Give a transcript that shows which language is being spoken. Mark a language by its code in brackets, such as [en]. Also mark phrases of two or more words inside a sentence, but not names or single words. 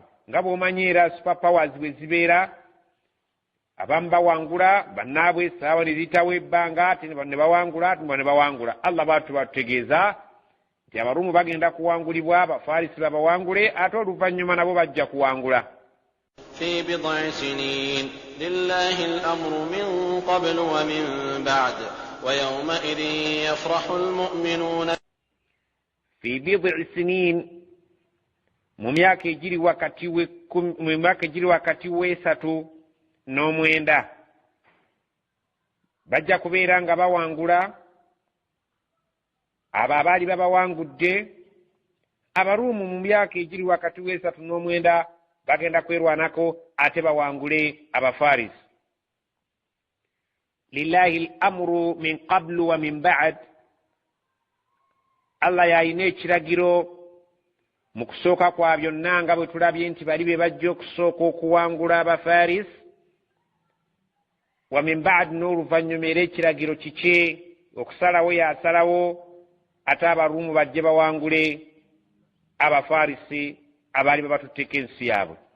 [lg] Nga bw'omanyi era [en] super powers [lg] bwe zibeera, abamu bawangula bannaabwe, essaawa ne ziyitawo ebbanga ate ne bawangula, ate ne bawangula. Allah bw'atu batutegeeza nti Abaruumu bagenda kuwangulibwa, Abafarisi babawangule, ate oluvannyuma nabo bajja kuwangula. [ar] في بضع سنين لله الأمر من قبل ومن بعد ويومئذ يفرح المؤمنون. في بضع سنين [lg] mu myaka egiri wakati w'esatu n'omwenda bajja kubeera nga bawangula abo abaali babawangudde. Abaruumu mu myaka egiri wakati w'esatu n'omwenda bagenda kwerwanako ate bawangule abafarisi. [ar] لله الأمر من قبل ومن بعد. [lg] Allah yalina ekiragiro mu kusooka kwa byonna nga bwe tulabye nti bali be bajja okusooka okuwangula abafarisi. [ar] ومن بعد, [lg] n'oluvannyuma era ekiragiro kiki? Okusalawo yasalawo ate abaruumu bajje bawangule abafarisi abaali babatutteko ensi yaabwe.